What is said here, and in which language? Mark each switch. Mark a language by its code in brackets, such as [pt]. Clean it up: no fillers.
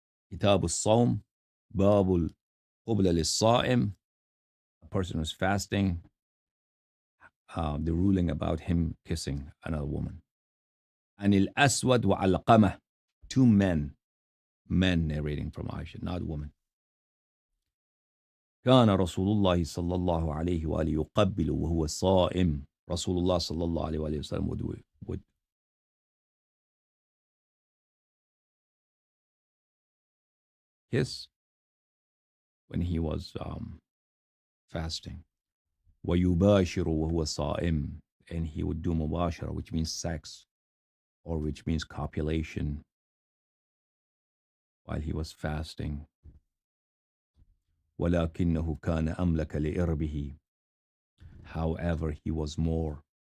[en] Kitab al-Sawm, Babul Qubla lis-Sa'im, a person who's fasting, the ruling about him kissing another woman. Anil Aswad wa Alqamah, two men narrating from Aisha, not woman. [ar] كان رسول الله صلى الله عليه وآله يقبل وهو صائم. رسول الله صلى الله عليه وآله وسلم [en] would kiss when he was fasting. [ar] ويباشر وهو صائم, [en] and he would do mubashara, which means sex, or which means copulation, while he was fasting. [ar] ولكنه كان أملك لإربه. [en] However, he was more